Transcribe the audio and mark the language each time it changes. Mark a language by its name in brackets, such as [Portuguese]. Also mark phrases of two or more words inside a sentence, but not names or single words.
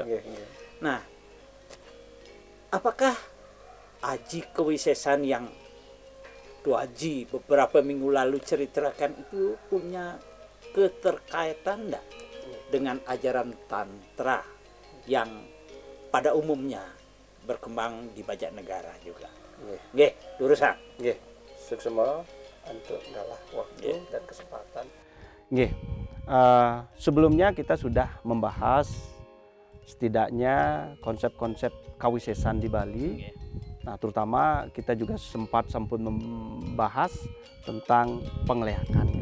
[Indonesian] Nah, apakah Aji Kewisesan yang Tuh Haji beberapa minggu lalu ceritakan itu punya keterkaitan enggak dengan ajaran tantra yang pada umumnya berkembang di banyak negara juga? [Balinese] Nggih, lurusan. [Indonesian] Nggih, suksema untuk dalah waktu dan kesempatan. Nggih. Sebelumnya kita sudah membahas setidaknya konsep-konsep kawisesan di Bali. Nah, terutama kita juga sempat membahas tentang pengleakan.